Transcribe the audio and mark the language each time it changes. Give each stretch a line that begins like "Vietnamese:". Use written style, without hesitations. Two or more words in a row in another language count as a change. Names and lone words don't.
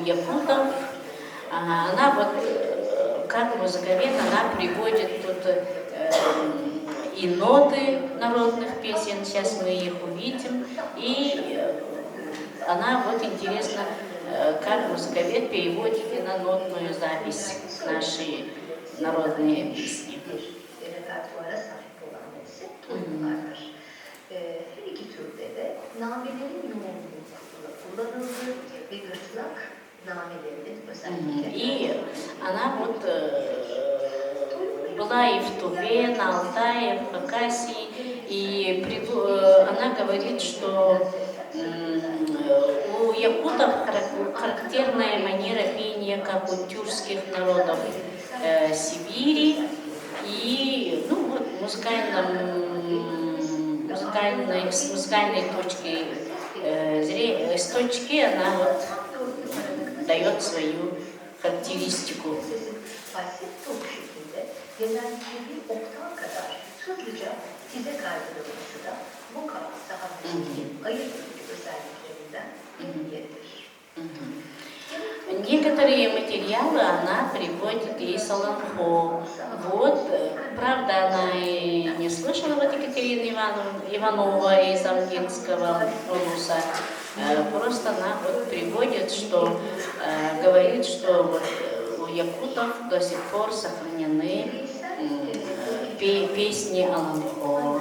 Russian: якутов, она вот, как музыковед, она приводит тут и ноты народных песен, сейчас мы их увидим, и она вот интересно, как музыковед переводит и на нотную запись наши народные песни.
Turkish: Her iki türde de namelerin yoğunluğu kullanıldığı ve gırtlak namelerinin özellikle.
Russian: И она вот была и в Туве, на Алтае, в Хакасии, и она говорит, что у якутов характерная манера пения, как у тюркских народов Сибири, и ну, вот, с музыкальной точки с точки она вот дает свою характеристику.
Turkish: Genellikle bir oktav kadar hızlıca tize kaydırılması da bu sahnedeki ayırt edici özelliklerinden biridir.
Russian: Некоторые материалы она приводит и Солонхо. Вот, правда, она и не слышала вот Екатерины Иванова из Амгинского улуса. Просто она вот приводит, что говорит, что вот у якутов до сих пор сохранены песни Аланхо.